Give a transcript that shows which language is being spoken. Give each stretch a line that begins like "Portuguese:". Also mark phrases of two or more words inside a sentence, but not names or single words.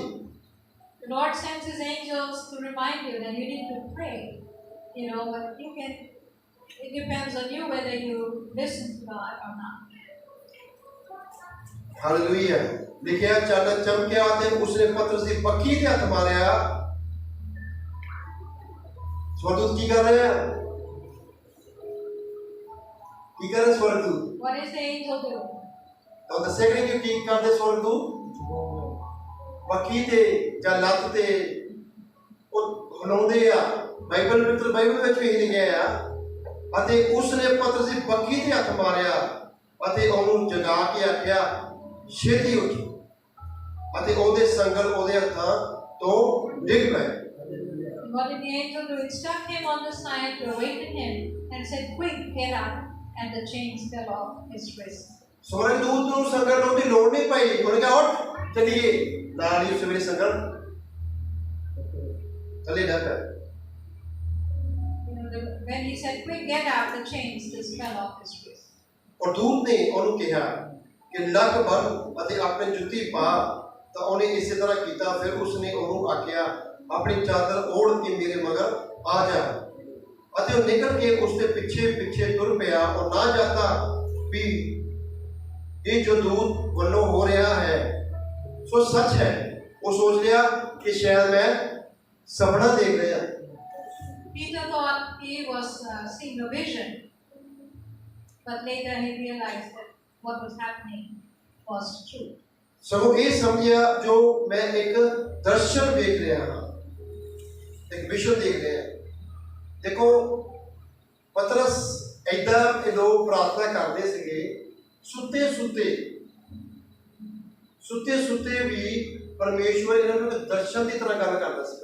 English: The Lord sends His angels to remind you that you need to pray. But it depends on you whether you listen to God or not.
Punjabi: ਹਾਲੇਲੂਇਆ। ਲਿਖਿਆ ਚਾਨਣ ਚਮਕਿਆ ਤੇ ਉਸਨੇ ਪਤਰਸ ਦੀ ਪੱਖੀ ਤੇ ਹੱਥ ਮਾਰਿਆ। ਸਵਰਗਦੂਤ ਕੀ ਕਰ ਰਹੇ ਆ? ਕੀ ਕਰ ਰਹੇ ਸਵਰਗਦੂਤ?
English: What is the angel doing?
Punjabi: ਤਾਂ ਦੱਸੇਗਾ ਕਿ ਕੀ ਕਰਦੇ ਸਵਰਗਦੂਤ? ਪੱਖੀ ਤੇ ਜਾਂ ਲੱਤ ਤੇ ਉਹ ਹਿਲਾਉਂਦੇ ਆ। ਬਾਈਬਲ ਵਿੱਚ ਵੀ ਲਿਖਿਆ ਆ ਅਤੇ ਉਸਨੇ ਪਤਰਸ ਦੀ ਪੱਖੀ ਤੇ ਹੱਥ ਮਾਰਿਆ ਅਤੇ ਉਹਨੂੰ ਜਗਾ ਕੇ ਆਖਿਆ, ਛੇਤੀ ਉੱਠ, ਅਤੇ ਉਹਦੇ ਸੰਗਲ ਉਹਦੇ ਹੱਥਾਂ ਤੋਂ ਡਿੱਗ ਪਏ।
English: What did the angel do? It struck him on the side to awaken him and said, "Quick, get up," and the chains fell off his wrists.
Punjabi: ਸਵਰਗਦੂਤ ਨੂੰ ਸੰਗਲ ਲਾਉਣ ਦੀ ਲੋੜ ਨਹੀਂ ਪਈ। ਉਹਨੇ ਕਿਹਾ ਉੱਠ ਚੱਲੀਏ, ਨਾਲ ਹੀ ਉਸ ਵੇਲੇ ਸੰਗਲ ਥੱਲੇ ਡਿੱਗ ਪਏ।
English: When he said, "Quick, get up," the chains just fell off his wrists.
Punjabi: ਔਰ ਦੂਤ ਨੇ ਉਹਨੂੰ ਕਿਹਾ ਕਿ ਲੱਕ ਬੰਨ੍ਹ ਅਤੇ ਆਪਣੀ ਜੁੱਤੀ ਪਾ, ਤਾਂ ਉਹਨੇ ਇਸੇ ਤਰ੍ਹਾਂ ਕੀਤਾ। ਫਿਰ ਉਸਨੇ ਉਹਨੂੰ ਆਖਿਆ, ਆਪਣੀ ਚਾਦਰ ਓੜ ਕੇ ਮੇਰੇ ਮਗਰ ਆ ਜਾ, ਅਤੇ ਉਹ ਨਿਕਲ ਕੇ ਉਸ ਦੇ ਪਿੱਛੇ ਪਿੱਛੇ ਤੁਰ ਪਿਆ ਔਰ ਨਾ ਜਾਤਾ ਵੀ ਇਹ ਜੋ ਦੂਤ ਵੱਲੋਂ ਹੋ ਰਿਹਾ ਹੈ ਸੋ ਸੱਚ ਹੈ। ਉਹ ਸੋਚ ਲਿਆ ਕਿ ਸ਼ਾਇਦ ਮੈਂ ਸੁਪਨਾ ਦੇਖ ਰਿਹਾ।
English: Peter thought he was seeing a vision, but later he realized that what was happening was true.
Punjabi: ਸਗੋਂ ਇਹ ਸਮਝਿਆ ਜੋ ਮੈਂ ਇੱਕ ਦਰਸ਼ਨ ਦੇਖ ਰਿਹਾ ਹਾਂ, ਇੱਕ ਵਿਸ਼ਨ ਦੇਖ ਰਿਹਾ। ਦੇਖੋ ਪਤਰਸ ਏਦਾਂ ਇਹ ਲੋਕ ਪ੍ਰਾਰਥਨਾ ਕਰਦੇ ਸੀਗੇ ਸੁੱਤੇ ਸੁੱਤੇ ਵੀ ਪਰਮੇਸ਼ਵਰ ਇਹਨਾਂ ਨੂੰ ਇੱਕ ਦਰਸ਼ਨ ਦੀ ਤਰ੍ਹਾਂ ਗੱਲ ਕਰਦਾ ਸੀ।